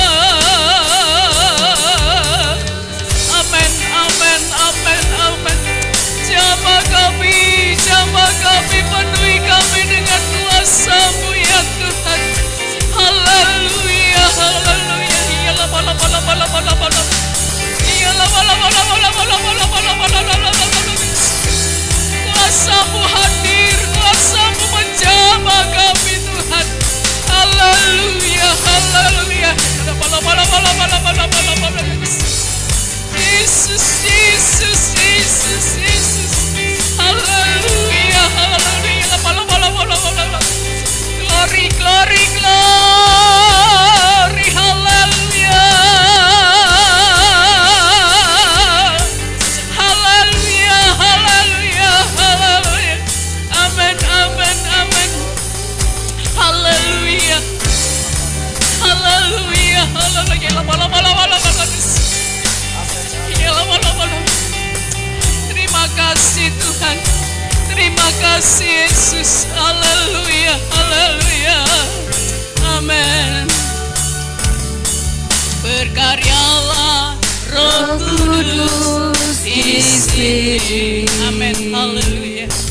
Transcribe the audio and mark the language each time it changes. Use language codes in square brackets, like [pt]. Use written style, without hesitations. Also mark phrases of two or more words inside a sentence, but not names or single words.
[id] Amin, amin, amin, amin. Jamah kami, penuhi kami dengan kuasa-Mu ya Tuhan. Haleluya, haleluya. Iyalah bala bala bala bala bala. Iyalah bala bala bala bala bala bala bala bala. Kuasa-Mu hadir, kuasa-Mu menjamah kami Tuhan. Haleluya, haleluya. Bala bala bala bala bala bala bala. Yesus, Yesus, Yesus, Yesus. Haleluya, haleluya. Bala bala bala bala. [en] Glory, glory, glory. [id] Haleluya. Haleluya, haleluya, haleluya. Amin, amin, amin. Haleluya. Haleluya, haleluya. Bala bala bala bala. Terima kasih Tuhan, terima kasih Yesus. Haleluya, haleluya, amin. Berkaryalah Roh Kudus di sini, amin, haleluya.